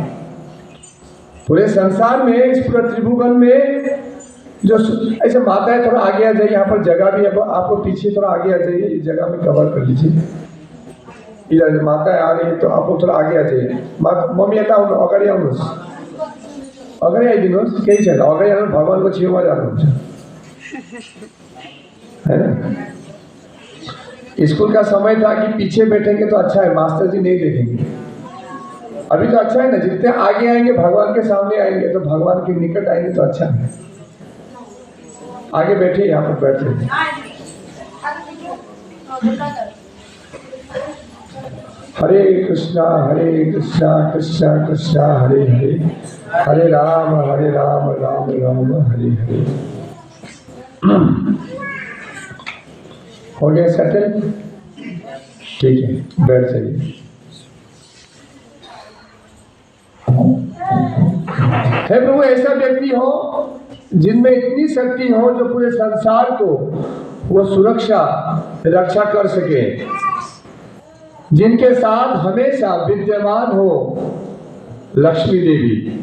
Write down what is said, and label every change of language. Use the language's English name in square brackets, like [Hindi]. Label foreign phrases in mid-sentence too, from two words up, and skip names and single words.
[Hindi] पूरे संसार में, इस पूरे त्रिभुवन में जो ऐसे माताएं, थोड़ा आगे आ जाइए, यहाँ पर जगह भी है, आपको पीछे थोड़ा आगे आ जाइए, इस जगह में कवर कर लीजिए। इधर माताएं आ रही है तो आप थोड़ा आगे आ जाइए। मम्मी आता हूँ अगर [Nepali] आइदिनुहोस्, केही छैन, अगाडि आउनु, भगवानको छेउमा जानुहुन्छ, [Hindi] है ना। स्कूल का समय था कि पीछे बैठेंगे तो अच्छा है, मास्टर जी नहीं देखेंगे। अभी तो अच्छा है ना, जितने आगे आएंगे भगवान के सामने आएंगे तो भगवान के निकट आएंगे तो अच्छा है। आगे बैठिए, यहाँ पर बैठे। [Sanskrit] हरे कृष्णा कृष्णा कृष्णा हरे हरे, हरे राम राम राम हरे हरे। [Hindi] हो गया सेटल? ठीक है, बैठ जाइए। हे प्रभु, ऐसा व्यक्ति हो जिनमें इतनी शक्ति हो जो पूरे संसार को वो रक्षा कर सके, जिनके साथ हमेशा विद्यमान हो लक्ष्मी देवी।